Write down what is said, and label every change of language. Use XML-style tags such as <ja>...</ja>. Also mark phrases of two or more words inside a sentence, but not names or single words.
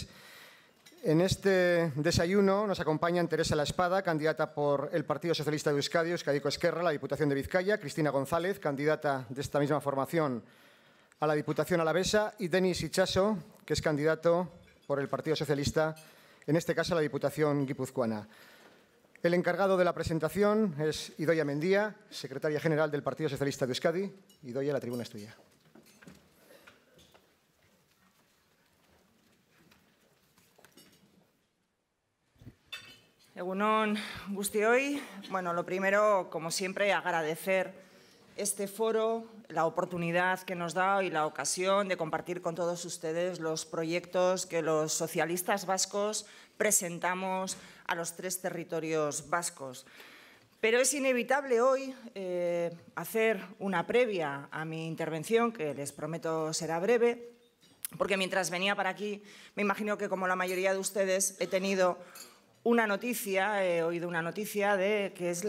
<es>En este desayuno nos acompañan Teresa La Espada, candidata por el Partido Socialista de Euskadi, Euskadiko Ezkerra, la Diputación de Vizcaya, Cristina González, candidata de esta misma formación a la Diputación alavesa, y Denis Itxaso, que es candidato por el Partido Socialista, en este caso a la Diputación guipuzcoana. El encargado de la presentación es Idoia Mendia, secretaria general del Partido Socialista de Euskadi. Idoia, la tribuna es tuya.</es> <eu>Egunon guztioi.</eu> <es>Bueno, lo primero, como siempre, agradecer este foro, la oportunidad que nos da y la ocasión de compartir con todos ustedes los proyectos que los socialistas vascos presentamos a los tres territorios vascos. Pero es inevitable hoy hacer una previa a mi intervención, que les prometo será breve, porque mientras venía para aquí, me imagino que como la mayoría de ustedes he tenido he oído una noticia que es la</es>